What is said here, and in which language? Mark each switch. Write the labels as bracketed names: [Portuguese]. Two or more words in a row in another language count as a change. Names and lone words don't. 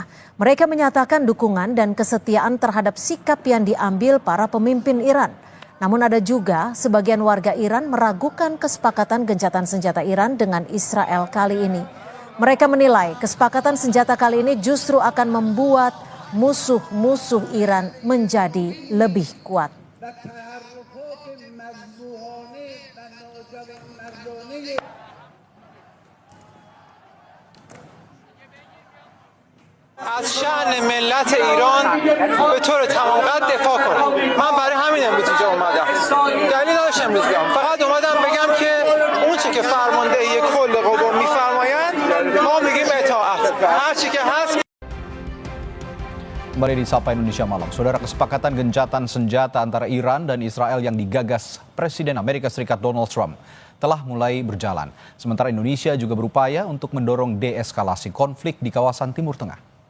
[Indonesian] Mereka menyatakan dukungan dan kesetiaan terhadap sikap yang diambil para pemimpin Iran. Namun ada juga sebagian warga Iran meragukan kesepakatan gencatan senjata Iran dengan Israel kali ini. Mereka menilai kesepakatan senjata kali ini justru akan membuat musuh-musuh Iran menjadi lebih kuat. [Persian] از شأن ملت ایران به طور تمام قد دفاع کنم. من برای همین امروز اینجا اومدم. دلیل نداشت امروز بیام. فقط اومدم بگم که اون چی که فرماندهی کل قوا میفرمایند ما میگیم اطاعت. هر چی که هست. [Indonesian] Kembali di Sapa Indonesia Malam. Saudara, kesepakatan gencatan senjata antara Iran dan Israel yang digagas Presiden Amerika Serikat Donald Trump telah mulai berjalan. Sementara Indonesia juga berupaya untuk mendorong deeskalasi konflik di kawasan Timur Tengah.